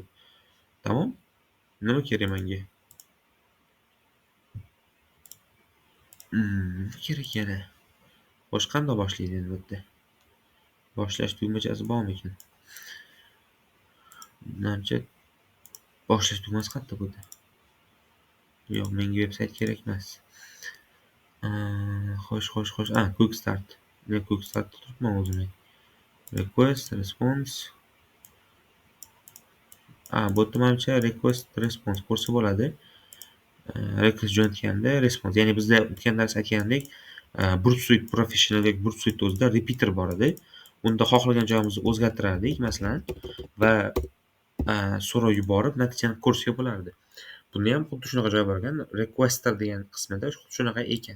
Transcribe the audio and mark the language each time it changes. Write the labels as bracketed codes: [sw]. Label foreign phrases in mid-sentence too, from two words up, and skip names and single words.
[uz] Tamom. Nima kerak menga? Kerak yana. Xo'sh, qanday boshlaydi endi bu yerda? Boshlash tugmachasi bormi ekan? Menimcha boshlash tugmasi qayerda bo'ldi? Yo'q, menga veb-sayt kerak emas. Xo'sh. [en] Quick start. [uz] Men [en] quick startda [uz] turibman o'zim. [en] Request, response. [uz] Bu yerda menimcha [en] request, response [uz] ko'rsa bo'ladi. Request jo'natganda response. Ya'ni bizda o'tgan dars aytgandek, Broadsuite Professional yoki Broadsuite o'zida repeater bor edi. Unda xohlagan joyimizni o'zgartirardik, masalan, va so'rov yuborib natijani ko'rishga bo'lardi. Bunda ham xuddi shunaqa joy bor ekan. Requester degan qismida xuddi shunaqa ekan.